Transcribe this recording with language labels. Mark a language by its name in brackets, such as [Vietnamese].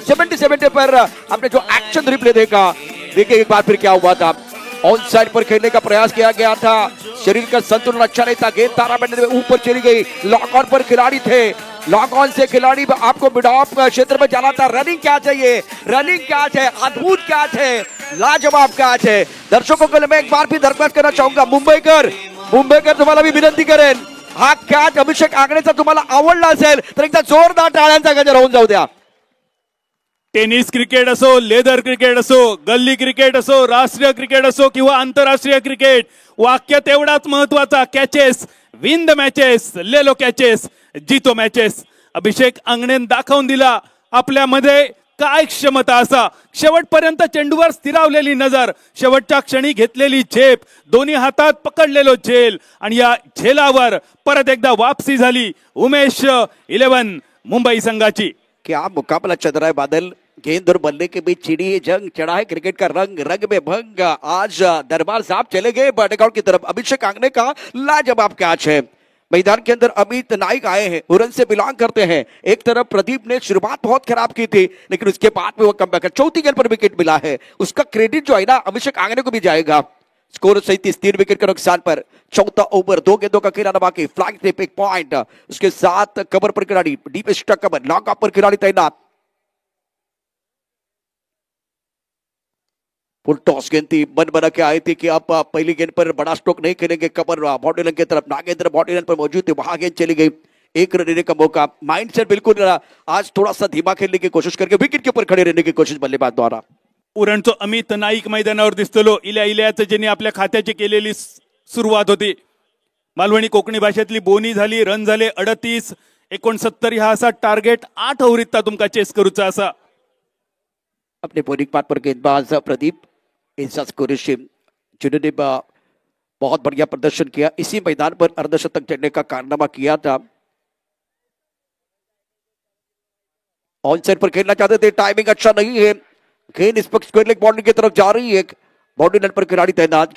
[Hindi] 77 पर आपने जो एक्शन रिप्ले देखा, देखिए एक बार फिर क्या हुआ था, ऑन साइड पर खेलने का प्रयास किया गया था, शरीर का संतुलन अच्छा नहीं था, गेंद तारा बैंड में ऊपर चली गई, लॉक ऑन पर खिलाड़ी थे, लॉक ऑन से खिलाड़ी आपको मिड ऑफ क्षेत्र में जाना था। रनिंग कैच है, ये रनिंग कैच है, अद्भुत कैच है, लाजवाब कैच है। दर्शकों को मैं एक बार भी दरख्वास्त करना चाहूंगा, [Marathi] मुंबईकर तुम्हाला मी विनंती करेन, हा कॅच अभिषेक आंगणेचा तुम्हाला आवडला असेल तर एकदा जोरदार टाळ्यांचा गजर होऊन जाऊ द्या। टेनिस क्रिकेट असो, लेदर क्रिकेट असो, गल्ली क्रिकेट असो, राष्ट्रीय क्रिकेट असो किंवा आंतरराष्ट्रीय क्रिकेट, वाक्य तेवढाच महत्वाचा, [English] catches win the matches, [Hindi] लेलो कॅचेस जीतो मॅचेस। [Marathi] अभिषेक आंगणेन दाखवून दिला आपल्यामध्ये काय क्षमता असा, शेवटपर्यंत चेंडूवर स्थिरावलेली नजर, शेवटच्या क्षणी घेतलेली झेप, दोन्ही हातात पकडलेलो झेल आणि या झेलावर परत एकदा वापसी झाली उमेश 11 मुंबई संघाची। [Hindi] क्या मुकाबला चल रहा है बादल, गेंद और बल्ले के बीच चिड़ी जंग चढ़ा है क्रिकेट का रंग, रंग में भंग। आज दरबार साहब चले गए बर्डगाउट की तरफ, अभिषेक आंगणे का लाजवाब कैच है। मैदान के अंदर अमित नाइक आए हैं, उरन से बिलोंग करते हैं। एक तरफ प्रदीप ने शुरुआत बहुत खराब की थी, लेकिन उसके बाद में वो कमबैक, चौथी गेंद पर विकेट मिला है, उसका क्रेडिट जो है ना अभिषेक आंगणे को भी जाएगा। स्कोर 37, 3 विकेट के नुकसान पर। चौथा ओवर, 2 गेंदों का खेला बाकी, फ्लैग टेप 1 पॉइंट, उसके साथ कवर पर खिलाड़ी, deep stuck cover, long off पर खिलाड़ी तैनात। फुल टॉस गेंद थी, मन बना के आए थे कि आप पहली गेंद पर बड़ा स्ट्रोक नहीं खेलेंगे, कवर बॉडी लाइन की तरफ, नागेंद्र बॉडी लाइन पर मौजूद थे, वहां गेंद चली गई, 1 रन लेने का मौका। माइंडसेट बिल्कुल आज थोड़ा सा धीमा खेलने की कोशिश करके विकेट के ऊपर खड़े रहने की कोशिश बल्लेबाज द्वारा। [Marathi] उरणचं अमित नाईक मैदानावर दिसतलो, इल्याचं ज्यांनी आपल्या खात्याची केलेली सुरुवात होती। मालवणी कोकणी भाषेतली बोनी झाली, रन झाले 38, 69 हा असा टार्गेट 8 ओव्हरीत तुमका चेस करूचा असा। [Hindi] अपने बॉलिंग पार्ट पर गेंदबाज प्रदीप एजाज कुरैशी जिन्होंने बहुत बढ़िया प्रदर्शन किया, इसी मैदान पर अर्धशतक जड़ने का कारनामा किया था। ऑन साइड पर खेलना चाहते थे, टाइमिंग अच्छा नहीं है, गेंद इस पक्ष स्क्वायर लेग बाउंड्री की तरफ जा रही है, बाउंड्री लाइन पर खिलाड़ी तैनात।